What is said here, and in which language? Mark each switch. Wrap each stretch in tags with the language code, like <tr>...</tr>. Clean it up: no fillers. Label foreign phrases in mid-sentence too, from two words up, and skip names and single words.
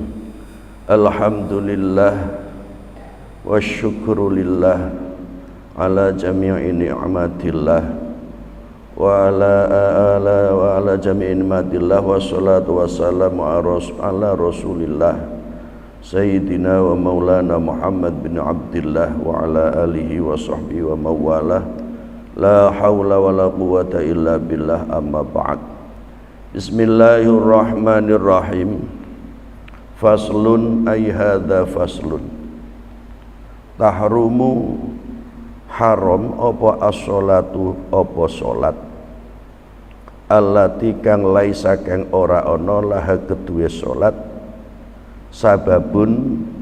<ar>الحمد لله والشكر لله على جميع نعمة الله وعلى جميع نعمة الله والصلاة والسلام على رسول الله سيدنا ومولانا محمد بن عبد الله وعلى آله وصحبه وموالاه. لا حول ولا قوة إلا بالله، أما بعد. بسم الله الرحمن الرحيم. فصل أي هذا فصل. تحرم حرام</ar> <jv>apa as-sholatu apa salat allati kang laisa kang ora ana laha keduwe salat sababun</jv>